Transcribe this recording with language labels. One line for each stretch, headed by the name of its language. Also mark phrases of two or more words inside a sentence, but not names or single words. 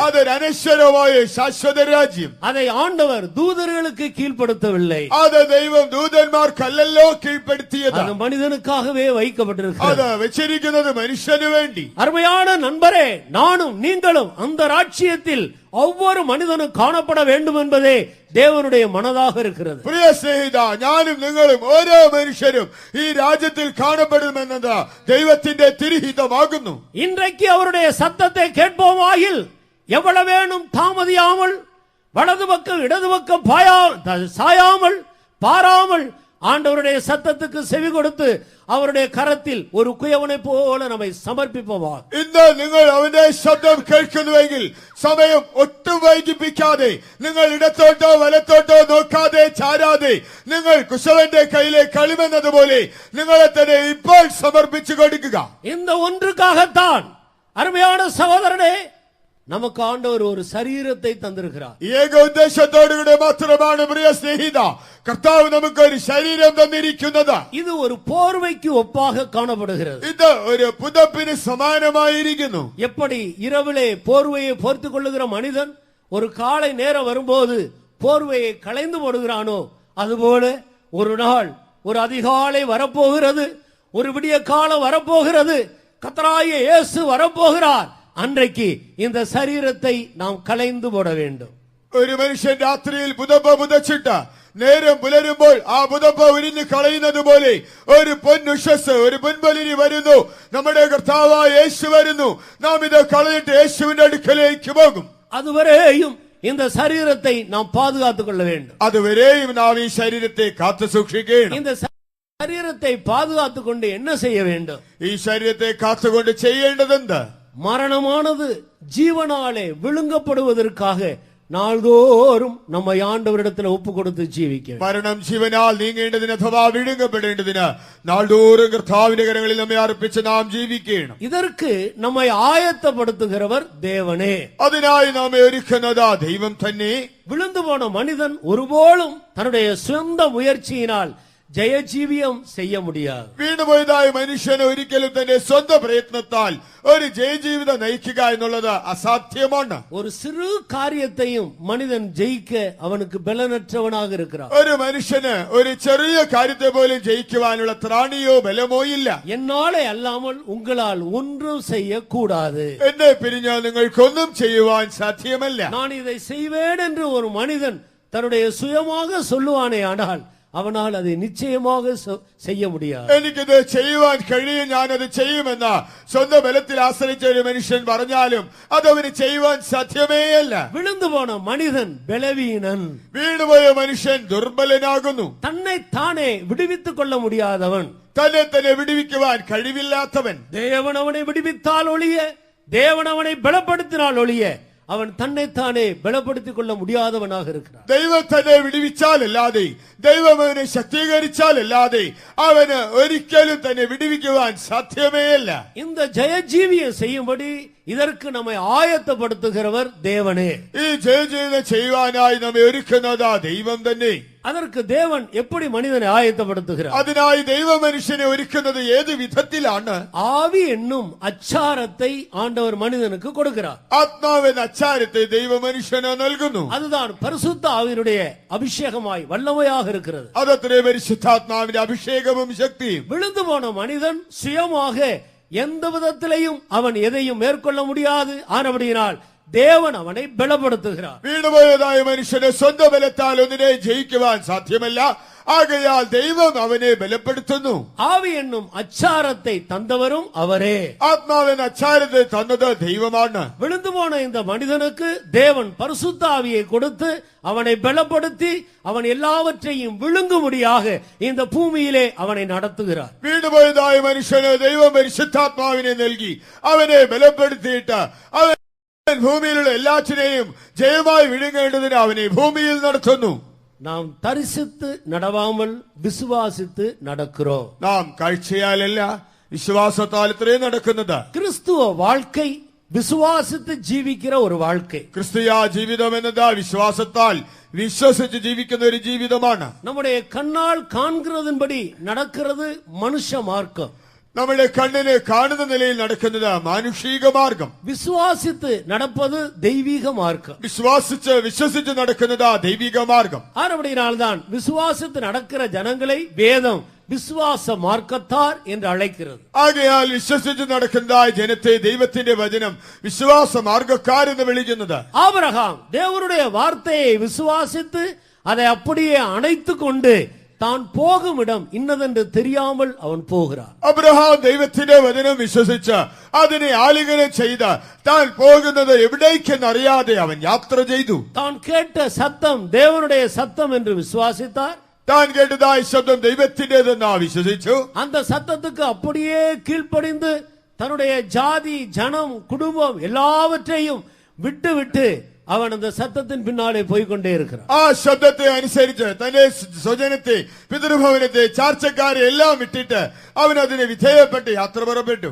Malayalam: അതൊരു അനശ്വരമായ ശാശ്വത രാജ്യം.
Tamil: அதை ആண்டவர் தூதர்களுக்கு கீழ்ப்படுத்தவில்லை.
Malayalam: അത് ദൈവം ദൂതന്മാർക്കല്ലല്ലോ കീഴ്പ്പെടുത്തിയത്.
Tamil: அது மனிதனுக்காகவே வைக்கப்பட்டிருக்கிறது.
Malayalam: അത് വെച്ചിരിക്കുന്നത് മനുഷ്യന് വേണ്ടി.
Tamil: அருமையான நண்பரே, நானும் நீங்களும் அந்த ராஜ்யத்தில் ஒவ்வொரு மனிதனும் காணப்பட வேண்டும் என்பதே தேவனுடைய மனதாக இருக்கிறது.
Malayalam: പ്രിയ സ്നേഹിത, ഞാനും നിങ്ങളും ഓരോ മനുഷ്യരും ഈ രാജ്യത്തിൽ കാണപ്പെടുമെന്നത് ദൈവത്തിന്റെ തിരുഹിതമാകുന്നു.
Tamil: இன்றைக்கு அவருடைய சத்தத்தை கேட்போமாயில் எவ்வளவேனும் தாமதியாமல், வலது பக்கம் இடது பக்கம் சாயாமல் பாராமல் ஆண்டவருடைய சத்தத்துக்கு செவி கொடுத்து அவருடைய கரத்தில் ஒரு குயவனை போல நம்மை சமர்ப்பிப்போமா.
Malayalam: ഇന്ന് നിങ്ങൾ അവന്റെ ശബ്ദം കേൾക്കുന്നുവെങ്കിൽ സമയം ഒട്ടും വൈകിപ്പിക്കാതെ, നിങ്ങൾ ഇടത്തോട്ടോ വലത്തോട്ടോ നോക്കാതെ ചാരാതെ, നിങ്ങൾ കുശവന്റെ കയ്യിലെ കളിമെന്നതുപോലെ നിങ്ങളെ തന്നെ ഇപ്പോൾ സമർപ്പിച്ചു കൊടുക്കുക.
Tamil: இந்த ஒன்றுக்காகத்தான் அருமையான சகோதரனே, நமக்கு ஆண்டவர் ஒரு சரீரத்தை தந்திருக்கிறார்.
Malayalam: ഏക ഉദ്ദേശത്തോടുകൂടെ മാത്രമാണ് പ്രിയ സ്നേഹിത കർത്താവ് നമുക്ക് ഒരു ശരീരം തന്നിരിക്കുന്നത്.
Tamil: இது ஒரு போர்வைக்கு ஒப்பாக காணப்படுகிறது.
Malayalam: ഇത് ഒരു പുതപ്പിന് സമാനമായിരിക്കുന്നു.
Tamil: எப்படி இரவிலே போர்வையை போர்த்துக் கொள்ளுகிற மனிதன் ஒரு காலை நேரம் வரும்போது போர்வையை களைந்து போடுகிறானோ, அதுபோல ஒரு நாள் ஒரு அதிகாலை வரப்போகிறது, ஒரு விடிய காலம் வரப்போகிறது, கர்த்தராகிய இயேசு வரப்போகிறார். அன்றைக்கு இந்த சரீரத்தை நாம் களைந்து போட வேண்டும்.
Malayalam: ഒരു മനുഷ്യൻ രാത്രിയിൽ പുതപ്പ് പുതച്ചിട്ട് നേരം പുലരുമ്പോൾ ആ പുതപ്പ് ഉരിഞ്ഞു കളയുന്നത് പോലെ ഒരു പൊന്നുഷസ്, ഒരു പൊൻപൊലിനി വരുന്നു. നമ്മുടെ കർത്താവായ യേശു വരുന്നു. നാം ഇത് കളഞ്ഞിട്ട് യേശുവിന്റെ അടുക്കലേക്ക് പോകും.
Tamil: அதுவரையும் இந்த சரீரத்தை நாம் பாதுகாத்துக் கொள்ள வேண்டும்.
Malayalam: അതുവരെയും നാം ഈ ശരീരത്തെ കാത്തു സൂക്ഷിക്കണം.
Tamil: இந்த சரீரத்தை பாதுகாத்துக் கொண்டு என்ன செய்ய வேண்டும்?
Malayalam: ഈ ശരീരത്തെ കാത്തുകൊണ്ട് ചെയ്യേണ്ടതെന്ത്?
Tamil: மரணமானது ஜீவனாலே விழுங்கப்படுவதற்காக நாள்தோறும் நம்மை ஆண்டவரிடத்தில் ஒப்பு கொடுத்து ஜீவிக்க.
Malayalam: മരണം ജീവനാൽ നീങ്ങേണ്ടതിന് അഥവാ വിഴുങ്ങപ്പെടേണ്ടതിന് നാൾതോറും കർത്താവിന്റെ കരങ്ങളിൽ നമ്മെ അർപ്പിച്ച് നാം ജീവിക്കണം.
Tamil: இதற்கு நம்மை ஆயத்தப்படுத்துகிறவர் தேவனே.
Malayalam: അതിനായി നമ്മെ ഒരുക്കുന്നത് ദൈവം തന്നെ.
Tamil: விழுந்து போன மனிதன் ஒருபோதும் தன்னுடைய சொந்த முயற்சியினால் ജയജീവിയം செய்ய முடியாது.
Malayalam: വീണുപോയതായ മനുഷ്യന് ഒരിക്കലും തന്റെ സ്വന്തം പ്രയത്നത്താൽ ഒരു ജയജീവിതം നയിക്കുക എന്നുള്ളത് അസാധ്യമാണ്.
Tamil: ஒரு சிறு காரியத்தையும் மனிதன் ஜெயிக்க அவனுக்கு பலனற்றவனாக இருக்கிறான்.
Malayalam: ഒരു മനുഷ്യന് ഒരു ചെറിയ കാര്യത്തെ പോലും ജയിക്കുവാനുള്ള ത്രാണിയോ ബലമോ ഇല്ല.
Tamil: என்னாலே அல்லாமல் உங்களால் ஒன்றும் செய்யக்கூடாது.
Malayalam: എന്നെ പിരിഞ്ഞാൽ നിങ്ങൾക്കൊന്നും ചെയ്യുവാൻ സാധ്യമല്ല.
Tamil: நான் இதை செய்வேன் என்று ஒரு மனிதன் தன்னுடைய சுயமாக சொல்லுவானே, ஆனால் அவனால் அதை நிச்சயமாக செய்ய முடியாது.
Malayalam: എനിക്കിത് ചെയ്യുവാൻ കഴിയും, ഞാനത് ചെയ്യുമെന്ന് സ്വന്തം ബലത്തിൽ ആശ്രയിച്ച ഒരു മനുഷ്യൻ പറഞ്ഞാലും അതവന് ചെയ്യുവാൻ സാധ്യമേയല്ല.
Tamil: விழுந்து போன மனிதன் பலவீனன்.
Malayalam: വീണുപോയ മനുഷ്യൻ ദുർബലനാകുന്നു.
Tamil: தன்னை தானே விடுவித்துக் கொள்ள முடியாதவன்,
Malayalam: തന്നെ തന്നെ വിടുവിക്കുവാൻ കഴിവില്ലാത്തവൻ.
Tamil: தேவன் அவனை விடுவித்தால் ஒழிய, தேவன் அவனை பலப்படுத்தினால் ஒழிய அவன் தன்னைத்தானே பலப்படுத்திக் கொள்ள முடியாதவனாக இருக்கிறான்.
Malayalam: ദൈവം തന്നെ വിടുവിച്ചാലല്ലാതെ, ദൈവം അവനെ ശക്തീകരിച്ചാലല്ലാതെ അവന് ഒരിക്കലും തന്നെ വിടുവിക്കുവാൻ സാധ്യമേയല്ല.
Tamil: இந்த ஜெயஜீவியம் செய்யும்படி இதற்கு நம்மை ஆயத்தப்படுத்துகிறவர் தேவனே.
Malayalam: ഈ ജയജീവിതം ചെയ്യുവാനായി നമ്മെ ഒരുക്കുന്നത് ദൈവം തന്നെ.
Tamil: அதற்கு தேவன் எப்படி மனிதனை ஆயத்தப்படுத்துகிறார்?
Malayalam: അതിനായി ദൈവം മനുഷ്യനെ ഒരുക്കുന്നത് ഏത് വിധത്തിലാണ്?
Tamil: ஆவி என்னும் அச்சாரத்தை ஆண்டவர் மனிதனுக்கு கொடுக்கிறார்.
Malayalam: ആത്മാവെന്ന അച്ചാരത്തെ ദൈവം മനുഷ്യന് നൽകുന്നു.
Tamil: அதுதான் பரிசுத்த ஆவியினுடைய அபிஷேகமாய் வல்லமையாக இருக்கிறது.
Malayalam: അതത്രേ പരിശുദ്ധാത്മാവിന്റെ അഭിഷേകവും ശക്തിയും.
Tamil: விழுந்து போன மனிதன் சுயமாக எந்த விதத்திலையும் அவன் எதையும் மேற்கொள்ள முடியாது. ஆனபடியினால் தேவன் அவனை பலப்படுத்துகிறார்.
Malayalam: വീണുപോയതായ മനുഷ്യനെ സ്വന്തം ബലത്താൽ ഒന്നിനെ ജയിക്കുവാൻ സാധ്യമല്ല. ആകയാൽ ദൈവം അവനെ ബലപ്പെടുത്തുന്നു.
Tamil: ஆவி என்னும் அச்சாரத்தை தந்தவரும் அவரே.
Malayalam: ആത്മാവെന്ന അച്ചാരത്തെ തന്നത് ദൈവമാണ്.
Tamil: விழுந்து போன இந்த மனிதனுக்கு தேவன் பரிசுத்த ஆவியை கொடுத்து அவனை பலப்படுத்தி அவன் எல்லாவற்றையும் விழுங்கும்படியாக இந்த பூமியிலே அவனை நடத்துகிறார்.
Malayalam: വീണുപോയതായ മനുഷ്യന് ദൈവം പരിശുദ്ധാത്മാവിനെ നൽകി അവനെ ബലപ്പെടുത്തിയിട്ട് അവൻ ഭൂമിയിലുള്ള എല്ലാറ്റിനെയും ജയമായി വിഴുങ്ങേണ്ടതിന് അവനെ ഭൂമിയിൽ നടത്തുന്നു.
Tamil: நாம் தரிசித்து நடவாமல் விசுவாசித்து நடக்கிறோம்.
Malayalam: നാം കാഴ്ചയാലല്ല വിശ്വാസത്താൽ ഇത്രയും നടക്കുന്നത്.
Tamil: கிறிஸ்துவ வாழ்க்கை விசுவாசித்து ஜீவிக்கிற ஒரு வாழ்க்கை.
Malayalam: ക്രിസ്തീയ ജീവിതം എന്നത് വിശ്വാസത്താൽ വിശ്വസിച്ച് ജീവിക്കുന്ന ഒരു ജീവിതമാണ്.
Tamil: நம்முடைய கண்ணால் காண்கிறதின்படி நடக்கிறது மனுஷ மார்க்கம்.
Malayalam: നമ്മുടെ കണ്ണിന് കാണുന്ന നിലയിൽ നടക്കുന്നത് മാനുഷിക മാർഗം.
Tamil: விசுவாசித்து நடப்பது தெய்வீக மார்க்கம்.
Malayalam: വിശ്വസിച്ച് നടക്കുന്നത് ദൈവിക മാർഗം.
Tamil: ஆனபடியினால்தான் விசுவாசித்து நடக்கிற ஜனங்களை வேதம் விசுவாச மார்க்கத்தார் என்று அழைக்கிறது.
Malayalam: ആകയാൽ വിശ്വസിച്ച് നടക്കുന്നതായ ജനത്തെ ദൈവത്തിന്റെ വചനം വിശ്വാസ മാർഗക്കാർ എന്ന് വിളിക്കുന്നത്.
Tamil: ஆபிரகாம் தேவனுடைய வார்த்தையை விசுவாசித்து அதை அப்படியே அணைத்துக் கொண்டு தான் போகும் இடம் இன்னதென்று தெரியாமல் அவன் போகிறான்.
Malayalam: അബ്രഹാം ദൈവത്തിന്റെ വചനം വിശ്വസിച്ച് അതിനെ ആലിംഗനം ചെയ്ത് താൻ പോകുന്നത് എവിടേക്കെന്നറിയാതെ അവൻ യാത്ര ചെയ്തു.
Tamil: தான் கேட்ட சத்தம் தேவனுடைய சத்தம் என்று விசுவாசித்தார்.
Malayalam: താൻ കേട്ടതായ ശബ്ദം ദൈവത്തിന്റേതെന്ന് വിശ്വസിച്ചു.
Tamil: அந்த சத்தத்துக்கு அப்படியே கீழ்ப்படிந்து தன்னுடைய ஜாதி ஜனம் குடும்பம் எல்லாவற்றையும் விட்டு விட்டு அவன் அந்த சத்தத்தின் பின்னாலே போய்கொண்டே இருக்கிறான்.
Malayalam: ആ ശബ്ദത്തെ അനുസരിച്ച് തന്റെ സ്വജനത്തെ പിതൃഭവനത്തെ ചാർച്ചക്കാരെ എല്ലാം വിട്ടിട്ട് അവൻ അതിനെ വിധേയപ്പെട്ട് യാത്ര പുറപ്പെട്ടു.